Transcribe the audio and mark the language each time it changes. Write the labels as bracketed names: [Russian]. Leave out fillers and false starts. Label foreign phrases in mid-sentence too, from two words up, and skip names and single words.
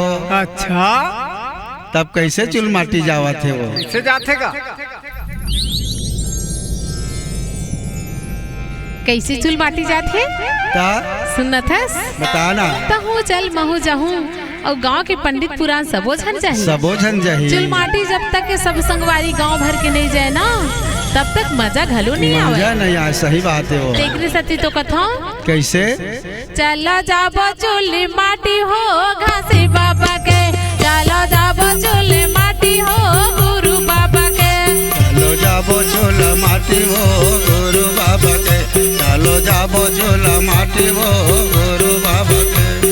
[Chhattisgarhi] अच्छा तब कैसे चुल माटी जावा थे वो से जाते का कैसे चुल बाटी जाते ता सुनत हस बताना तहु चल महु जाहूं और गांव के पंडित पुराण सबो झन जाही सबो झन जही चुल माटी जब तक के सब संगवारी गांव भर के नहीं जाए ना तब तक मजा घलो नहीं आवे मजा नहीं आए सही बात है वो देखने सती तो कथो कैसे चला जाबो चुल माटी हो घासी बाबा के चला जाबो चुल माटी हो गुरु बाबा के चलो जाबो चोल माटी हो गुरु बाबा के चलो जाबो चोल माटी हो गुरु बाबा के